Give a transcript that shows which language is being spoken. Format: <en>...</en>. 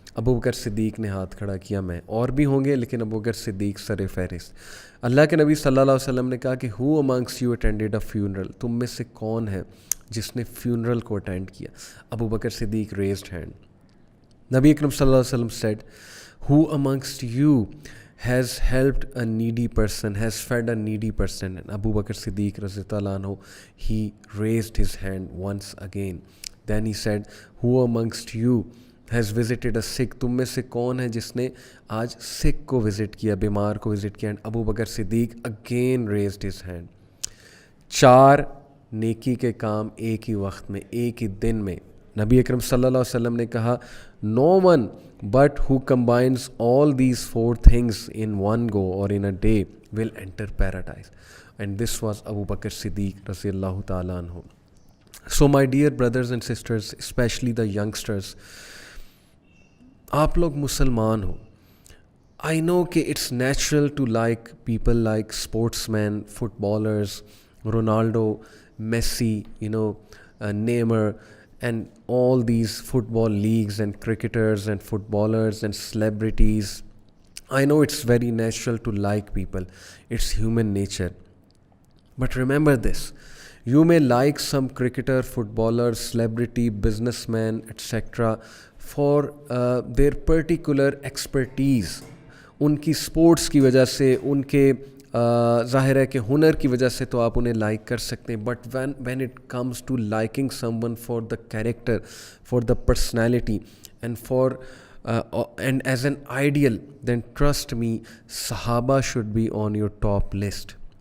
<ur>ابو بکر صدیق نے ہاتھ کھڑا کیا, میں, اور بھی ہوں گے لیکن ابو بکر صدیق سر فہرست. اللہ کے نبی صلی اللہ علیہ وسلم نے کہا کہ</ur> <en>who amongst you attended a funeral,</en> <ur>تم میں سے کون ہے جس نے فیونرل کو اٹینڈ کیا.</ur> <en>Abu Bakr Siddiq raised hand. نبی اکرم صلی اللہ علیہ وسلم said, who amongst you has helped a needy person, has fed a needy person. And Abu Bakr Siddiq Radhiyallahu anhu, he raised his hand once again. Then he said, who amongst you has visited a sick?</en> <ur>تم میں سے کون ہے جس نے آج سکھ کو visit کیا, بیمار کو وزٹ کیا؟</ur> <en>And Abu Bakr Siddiq again raised his hand.</en> <ur>4 نیکی کے کام ایک ہی وقت میں, ایک ہی دن میں.</ur> <en>نبی اکرم صلی اللہ علیہ وسلم</en> <ur>نے کہا,</ur> <en>no one but who combines all these 4 things in one go or in a day will enter paradise. And this was Abu Bakr Siddiq radiyallahu ta'ala anhu. So my dear brothers and sisters, especially the youngsters,</en> <ur>آپ لوگ مسلمان ہو.</ur> <en>I know کہ it's natural to like people like sportsmen, footballers, Ronaldo, Messi, Neymar, and all these football leagues and cricketers and footballers and celebrities. I know it's very natural to like people. It's human nature. But remember this, you may like some cricketer, footballer, celebrity, businessman, etc. for their particular expertise.</en> <ur>ان کی sports کی وجہ سے, ان کے ظاہر ہے کہ ہنر کی وجہ سے تو آپ انہیں لائک کر سکتے ہیں.</ur> <en>But when it comes to liking someone for the character, for the personality and as an ideal, then trust me, صحابہ should be on your top list.</en>